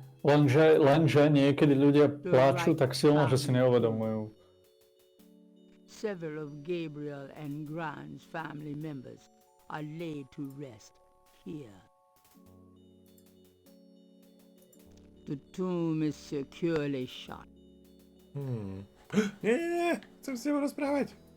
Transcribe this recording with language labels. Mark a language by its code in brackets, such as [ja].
[sk] Lenže niekedy ľudia pláču tak silno, že si neuvedomujú. [en] Several of Gabriel and Grant's family members are laid to rest here. The tomb is securely shut. [sk] Nie, chcem s tebou rozprávať.